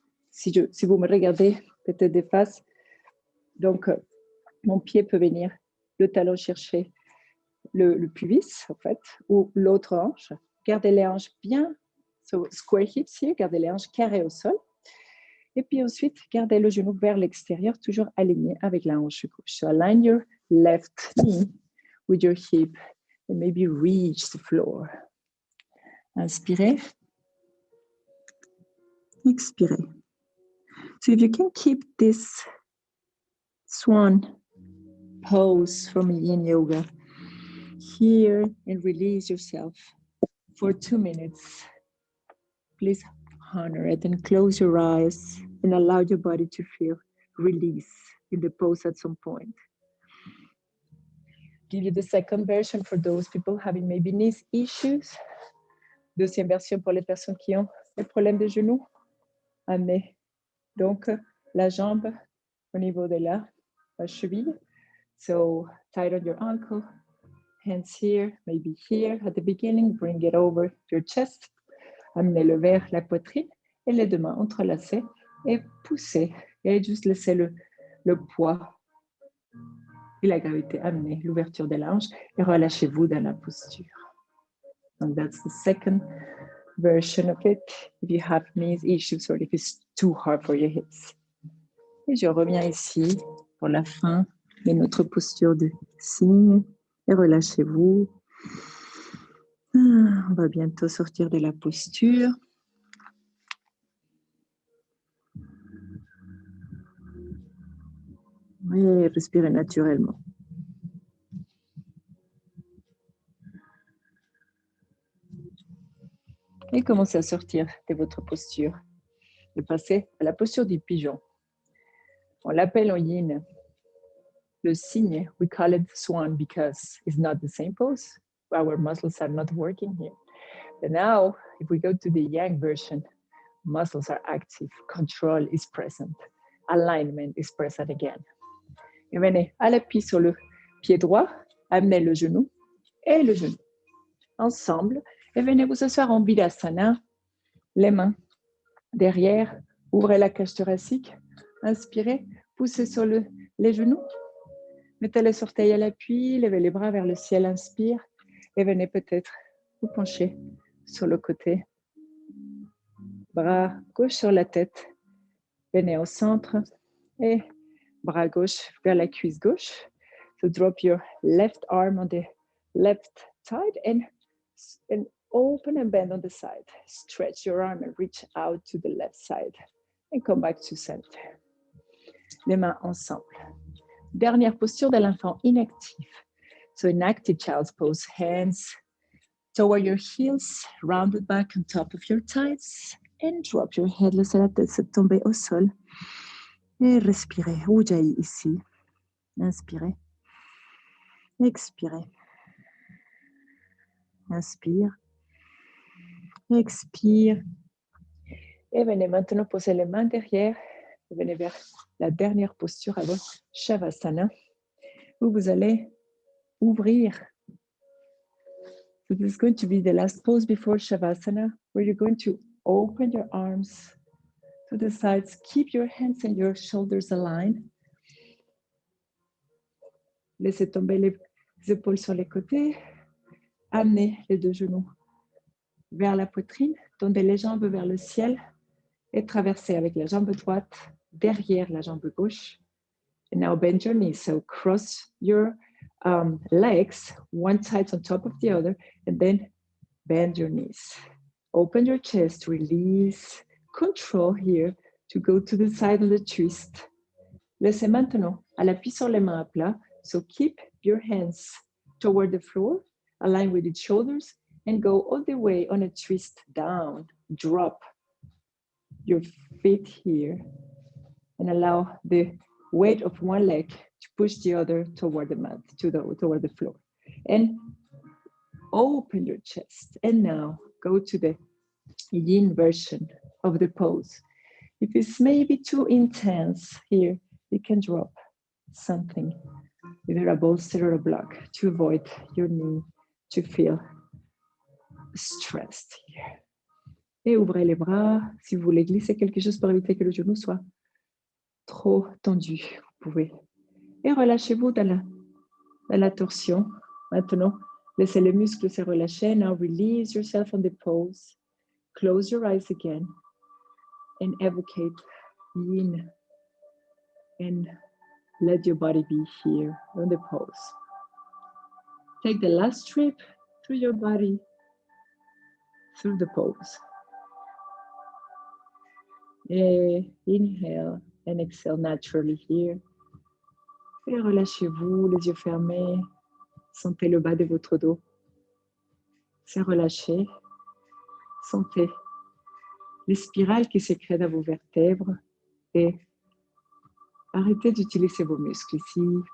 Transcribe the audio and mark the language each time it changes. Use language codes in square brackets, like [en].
[fr] Si vous me regardez, peut-être des faces. Donc, mon pied peut venir, le talon chercher le pubis, en fait, ou l'autre hanche. Gardez les hanches bien, [en] so square hips here, [fr] gardez les hanches carrées au sol. Et puis ensuite, gardez le genou vers l'extérieur, toujours aligné avec la hanche gauche. [en] So align your left knee with your hip and maybe reach the floor. [fr] Inspirez. Expirez. [en] So if you can keep this swan pose from yin yoga here and release yourself for 2 minutes, please honor it and close your eyes and allow your body to feel release in the pose at some point. Give you the second version for those people having maybe knee issues. [fr] Deuxième version pour les personnes qui ont des problèmes de genoux. Amenez donc la jambe au niveau de la cheville. [en] So tight on your ankle, hands here, maybe here at the beginning. Bring it over your chest. [fr] Amenez-le vers la poitrine et les deux mains entrelacées et poussez. Et juste laissez le poids et la gravité amener l'ouverture des hanches et relâchez-vous dans la posture. [en] And that's the second version of it. If you have knee issues or if it's too hard for your hips. [fr] Et je reviens ici pour la fin de notre posture de cygne et relâchez-vous. On va bientôt sortir de la posture. Et respirez naturellement. Et commencez à sortir de votre posture et passer à la posture du pigeon. On l'appelle en yin le cygne. [en] We call it swan because it's not the same pose. Our muscles are not working here. But now, if we go to the yang version, muscles are active, control is present, alignment is present again. [fr] Et venez à l'appui sur le pied droit, amenez le genou et le genou ensemble et venez vous asseoir en Virasana, les mains derrière, ouvrez la cage thoracique, inspirez, poussez sur les genoux, mettez les orteils à l'appui, levez les bras vers le ciel, inspire et venez peut-être vous pencher sur le côté. Bras gauche sur la tête, venez au centre et bras gauche vers la cuisse gauche. [en] So drop your left arm on the left side and open and bend on the side. Stretch your arm and reach out to the left side. And come back to center. [fr] Les mains ensemble. Dernière posture de l'enfant inactif. [en] So in active child's pose, hands toward your heels, rounded back on top of your thighs. And drop your head, [fr] laissez la tête se tomber au sol. Et respirez. Ujjayi ici. Inspirez. Expirez. Inspire. Expire. Et venez maintenant poser les mains derrière. Venez vers la dernière posture avant Shavasana, où vous allez ouvrir. [en] So this is going to be the last pose before Shavasana, where you're going to open your arms to the sides. Keep your hands and your shoulders aligned. [fr] Laissez tomber les épaules sur les côtés. Amenez les deux genoux vers la poitrine. Tendez les jambes vers le ciel et traversez avec la jambe droite derrière la jambe gauche. [en] And now bend your knees. So cross your legs, one side on top of the other, and then bend your knees. Open your chest, release, control here to go to the side of the twist. [fr] Laissez maintenant à l'appui sur les mains à plat. [en] So keep your hands toward the floor, align with its shoulders, and go all the way on a twist down. Drop your feet here and allow the weight of one leg to push the other toward the mat, toward the floor. And open your chest. And now go to the yin version of the pose. If it's maybe too intense here, you can drop something, either a bolster or a block, to avoid your knee to feel stressed here. [fr] Et ouvrez les bras. Si vous voulez glisser quelque chose pour éviter que le genou soit trop tendu, vous pouvez. Et relâchez-vous dans la torsion. Maintenant, laissez les muscles se relâcher. [en] Now release yourself on the pose. Close your eyes again and evocate yin and let your body be here on the pose. Take the last trip through your body, through the pose. Inhale and exhale naturally here. [fr] Et relâchez-vous, les yeux fermés. Sentez le bas de votre dos. C'est relâché. Sentez les spirales qui se créent dans vos vertèbres et arrêtez d'utiliser vos muscles ici.